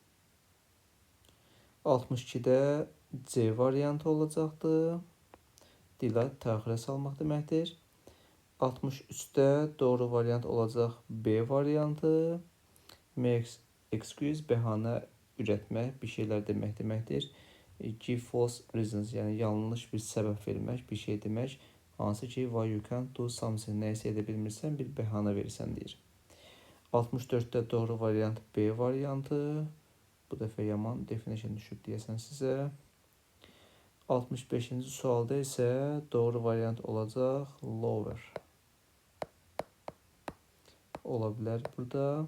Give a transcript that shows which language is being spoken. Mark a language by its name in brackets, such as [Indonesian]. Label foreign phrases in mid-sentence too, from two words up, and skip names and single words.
[Azerbaijani] 62'də C variantı olacaqdır. Dila təxirə salmaq deməkdir. 63'də doğru variant olacaq B variantı. [English] Make excuse [Azerbaijani] bəhanə ürətmək, bir şeylər deməkdir. [English] Give false reasons, [Azerbaijani] yəni yanlış bir səbəb vermək, bir şey demək. Hansı ki, [English] why you can't do something, [Azerbaijani] nəyisə edə bilmirsən, bir bəhanə verirsən deyir. 64'də doğru variant B variantı. Bu dəfə yaman definition düşüb deyəsən sizə. 65-ci sualda isə doğru variant olacaq lower. Ola bilər burada.